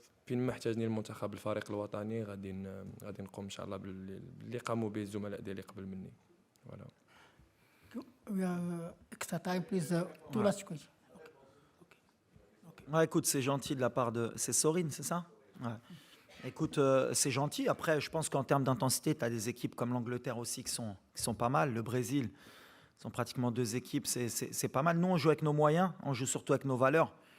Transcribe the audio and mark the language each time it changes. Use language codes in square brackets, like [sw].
[ar] فين ما احتاجني المنتخب الفريق الوطني غادي نقوم ان شاء الله باللي قاموا به الزملاء ديالي قبل مني. [fr] فوالا. [en] We have extra time, please. Two last questions. [fr] Ouais, écoute, c'est gentil de la part de... C'est Sorine, c'est ça? Ouais. Écoute, c'est gentil. Après, je pense qu'en termes d'intensité, tu as des équipes comme l'Angleterre aussi qui sont pas mal. Le Brésil, sont pratiquement 2 équipes, c'est pas mal. Nous, on joue avec nos moyens, on joue surtout avec nos valeurs.